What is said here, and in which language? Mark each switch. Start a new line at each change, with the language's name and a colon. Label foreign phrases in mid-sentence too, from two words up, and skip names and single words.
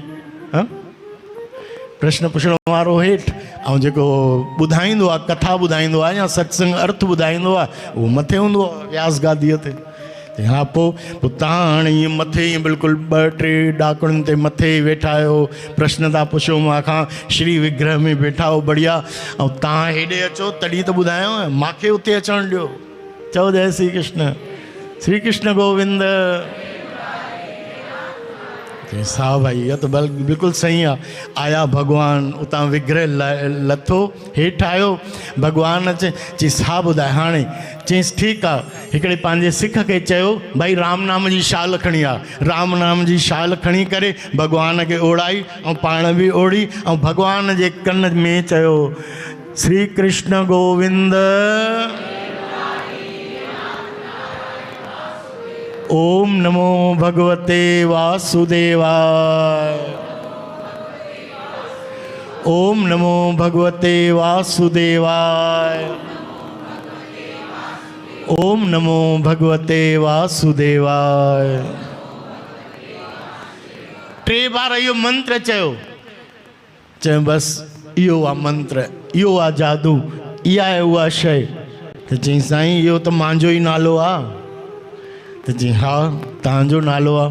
Sindhi: हाँ, प्रश्न पुछण वारो हेठि ऐं जेको ॿुधाईंदो आहे, कथा ॿुधाईंदो आहे या सत्संग अर्थ ॿुधाईंदो आहे उहो मथे हूंदो आहे व्यास गादीअ ते। हा, पोइ तव्हां हाणे ईअं मथे ईअं बिल्कुलु 2-3 ॾाकणुनि ते मथे ई वेठा आहियो, प्रश्न था पुछो मूंखां, श्री विग्रह में वेठा हो बढ़िया, ऐं तव्हां हेॾे अचो तॾहिं त ॿुधायो, मूंखे उते अचणु ॾियो। चओ जय श्री कृष्ण। श्री कृष्ण गोविंद। सा भाई इहा त बिल्कुलु सही आहे। आया भॻवान, उतां विग्रह लथो, हेठि आयो, भॻवान अचे, चईंसि हा ॿुधाए हाणे। चईंसि ठीकु आहे। हिकिड़े पंहिंजे सिख खे चयो भाई राम नाम जी शाल खणी आहे। राम नाम जी शाल खणी करे भॻवान खे ओढ़ाई ऐं पाण बि ओढ़ी ऐं भॻवान जे कन में चयो श्री कृष्ण गोविंद।
Sanskrit: ओम नमो भगवते वासुदेवाय। ओम नमो भगवते वासुदेवाय। ओम नमो भगवते वासुदेवाय।
Sindhi: टे बार यो मंत्र चयो, चयो बस इहो आ मंत्र, इहो आ जादू, इहा आहे उहा शइ। त चई साईं इहो त मुंहिंजो ई नालो आहे। त चई हा तव्हांजो नालो आहे।